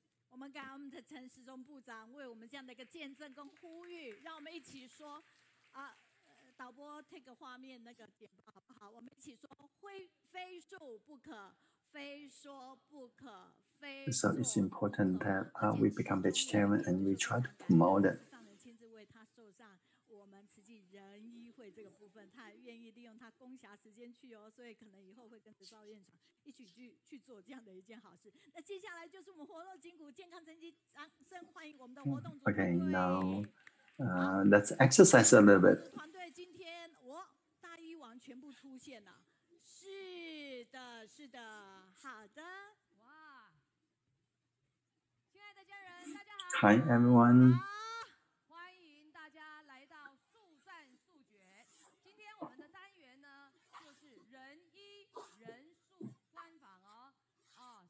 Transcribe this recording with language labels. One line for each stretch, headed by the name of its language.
Chinese: 我们感恩我们的陈时中部长为我们这样的一个见证跟呼吁，让我们一起说导播 take 画面那个点好不好？我们一起说，非素不可，非说不可，非。
English: So it's important that we become vegetarian and we try to promote it.
Chinese: 上人亲自为他受上我们慈济仁医会这个部分，他也愿意利用他公暇时间去哦，所以可能以后会跟着赵院长一起去做这样的一件好事。那接下来就是我们活络筋骨健康成绩，掌声欢迎我们的活动组团队。
English: Okay, now let's exercise a little bit.
Chinese: 团队今天大医王全部出现了，是的，是的，好的，哇！亲爱的家人，大家好。
English: Hi everyone.
Chinese: 欢迎大家来到速战速决。今天我们的单元呢，就是人医人素专访哦。